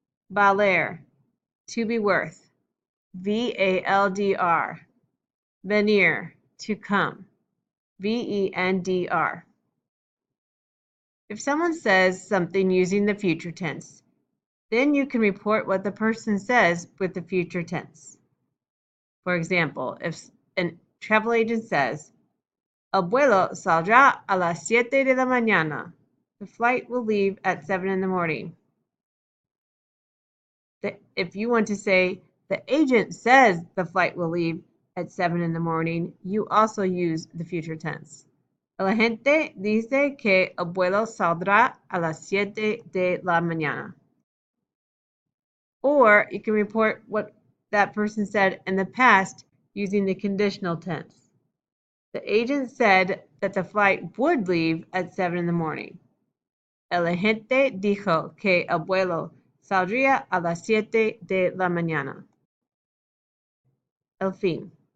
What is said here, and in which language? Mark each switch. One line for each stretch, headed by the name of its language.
English: Valer, to be worth. V-A-L-D-R. Venir, to come. V-E-N-D-R. If someone says something using the future tense, then you can report what the person says with the future tense. For example, if a travel agent says,
Spanish: El vuelo saldrá a las 7 de la mañana.
English: The flight will leave at 7 in the morning. If you want to say, the agent says the flight will leave at 7 in the morning, you also use the future tense.
Spanish: El agente dice que el vuelo saldrá a las 7 de la mañana.
English: Or you can report what that person said in the past using the conditional tense. The agent said that the flight would leave at 7 in the morning.
Spanish: El agente dijo que el vuelo saldría a las 7 de la mañana. El fin.